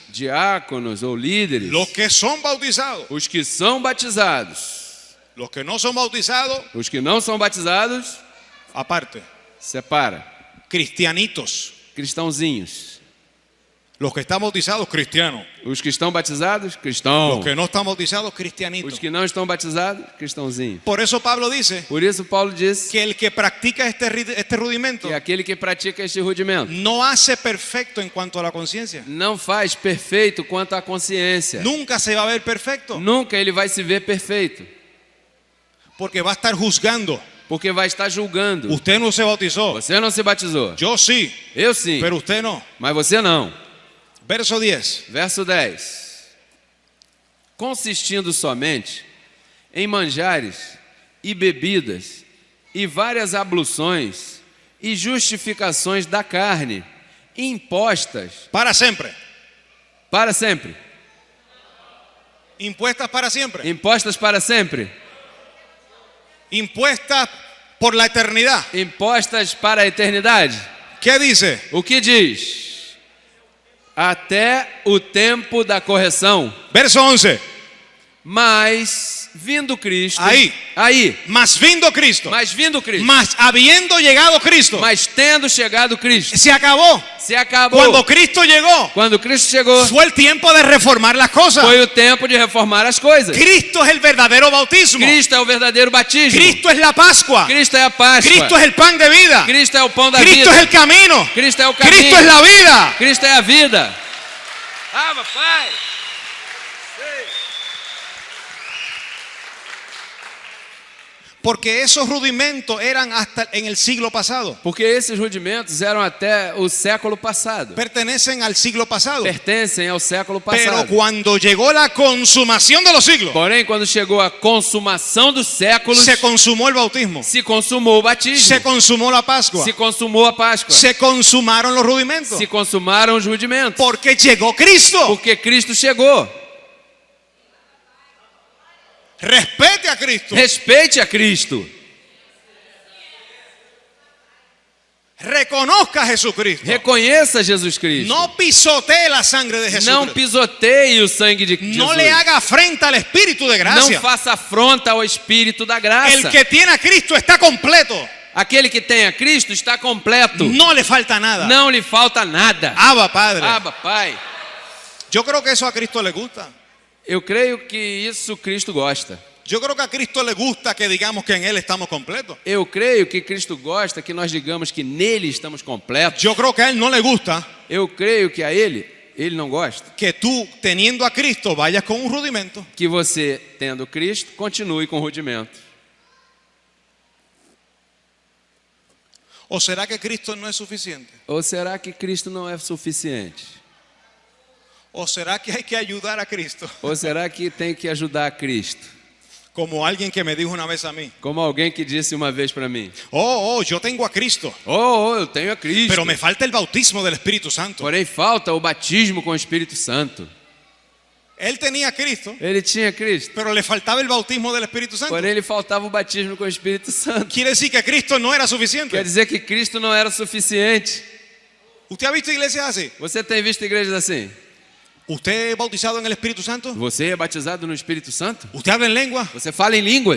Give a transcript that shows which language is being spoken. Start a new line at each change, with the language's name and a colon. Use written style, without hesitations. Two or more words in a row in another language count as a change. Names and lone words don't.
Portuguese: diáconos ou líderes,
Spanish: los que son bautizados.
Portuguese: os que são batizados.
Spanish: Los que no son bautizados,
Portuguese: Os que não são batizados,
Spanish: aparte.
Portuguese: separa.
Spanish: Cristianitos.
Portuguese: Cristãozinhos.
Spanish: Los que están bautizados, cristianos.
Portuguese: Os que estão batizados, cristãos.
Spanish: Los que no están bautizados, cristianitos.
Portuguese: Os que não estão batizados, cristãozinho.
Spanish: Por eso Pablo dice
Portuguese: Por isso Paulo diz
Spanish: que el que practica este rudimento
Portuguese: que aquele que pratica este rudimento
Spanish: no hace perfecto en cuanto a la conciencia.
Portuguese: não faz perfeito quanto à consciência.
Spanish: Nunca se va a ver perfecto
Portuguese: Nunca ele vai se ver perfeito,
Spanish: porque va a estar juzgando.
Portuguese: porque vai estar julgando.
Spanish: Usted no se bautizó,
Portuguese: Você não se batizou.
Spanish: yo sí,
Portuguese: Eu sim,
Spanish: pero usted no.
Portuguese: mas você não.
Spanish: Verso 10.
Portuguese: Verso 10. Consistindo somente em manjares e bebidas e várias abluções e justificações da carne, impostas
Spanish: Para siempre.
Portuguese: para sempre.
Spanish: Impuestas para siempre.
Portuguese: Impostas para sempre.
Spanish: Impuestas por la eternidad.
Portuguese: Impostas para a eternidade.
Spanish: ¿Qué dice?
Portuguese: O que diz? Até o tempo da correção. Verso 11. Mas vindo Cristo. Aí. Mas vindo Cristo. Mas vindo Cristo.
Spanish: Mas habiendo llegado Cristo.
Portuguese: Mas tendo chegado Cristo.
Spanish: Se acabó.
Portuguese: Se acabou.
Spanish: Cuando Cristo llegó,
Portuguese: Quando Cristo chegou,
Spanish: fue el tiempo de reformar las cosas.
Portuguese: foi o tempo de reformar as coisas.
Spanish: Cristo es el verdadero bautismo.
Portuguese: Cristo é o verdadeiro batismo.
Spanish: Cristo es la Pascua.
Portuguese: Cristo é a Páscoa.
Spanish: Cristo es el pan de vida.
Portuguese: Cristo é o pão da Cristo vida.
Spanish: es el camino.
Portuguese: Cristo é o caminho.
Spanish: Cristo es la vida.
Portuguese: Cristo é a vida. Pai.
Spanish: Porque esos rudimentos eran hasta en el siglo pasado.
Portuguese: Porque esses rudimentos eram até o século passado.
Spanish: Pertenecen al siglo pasado.
Portuguese: Pertencem ao século
Spanish: Pero
Portuguese: passado.
Spanish: cuando llegó la consumación de los siglos,
Portuguese: Porém, quando chegou a consumação dos séculos,
Spanish: se consumó el bautismo.
Portuguese: se consumou o batismo.
Spanish: Se consumó la Pascua.
Portuguese: Se consumou a Páscoa.
Spanish: Se consumaron los rudimentos.
Portuguese: Se consumaram os rudimentos.
Spanish: Porque llegó Cristo.
Portuguese: Porque Cristo chegou.
Spanish: Respete a Cristo.
Portuguese: Respeite a Cristo.
Spanish: Reconozca a Jesucristo.
Portuguese: Reconheça Jesus Cristo.
Spanish: No pisotee la sangre de Jesús.
Portuguese: Não pisoteie o sangue de Jesus.
Spanish: No le haga afrenta al Espíritu de gracia.
Portuguese: Não faça afronta ao Espírito da graça.
Spanish: El que tiene a Cristo está completo.
Portuguese: Aquele que tem a Cristo está completo.
Spanish: No le falta nada.
Portuguese: Não lhe falta nada.
Spanish: Abba, Padre.
Portuguese: Abba, Pai.
Spanish: Yo creo que eso a Cristo le gusta.
Portuguese: Eu creio que isso Cristo gosta.
Spanish: Yo creo que a Cristo le gusta que digamos que en Él estamos completos.
Portuguese: Eu creio que Cristo gosta que nós digamos que nele estamos completos.
Spanish: Yo creo que a Él no le gusta
Portuguese: Eu creio que a ele não gosta.
Spanish: que tú, teniendo a Cristo, vayas con un rudimento.
Portuguese: Que você, tendo Cristo, continue com o rudimento.
Spanish: ¿O será que Cristo no es suficiente?
Portuguese: Ou será que Cristo não é suficiente?
Spanish: ¿O será que hay que ayudar a Cristo?
Portuguese: Ou será que tem que ajudar a Cristo?
Spanish: Como alguien que me dijo una vez a mí.
Portuguese: Como alguém que disse uma vez para mim:
Spanish: yo tengo a Cristo,
Portuguese: eu tenho a Cristo.
Spanish: pero me falta el bautismo del Espíritu Santo.
Portuguese: Porém falta o batismo com o Espírito Santo.
Spanish: Él tenía a Cristo,
Portuguese: Ele tinha Cristo,
Spanish: pero le faltaba el bautismo del Espíritu Santo.
Portuguese: porém ele faltava o batismo com o Espírito Santo.
Spanish: Quiere decir que Cristo no era suficiente.
Portuguese: Quer dizer que Cristo não era suficiente.
Spanish: ¿Usted ha visto iglesias así?
Portuguese: Você tem visto igrejas assim?
Spanish: ¿Usted es bautizado en el Espíritu Santo?
Portuguese: Você é batizado no Espírito Santo?
Spanish: ¿Usted habla en lengua?
Portuguese: Você fala em línguas?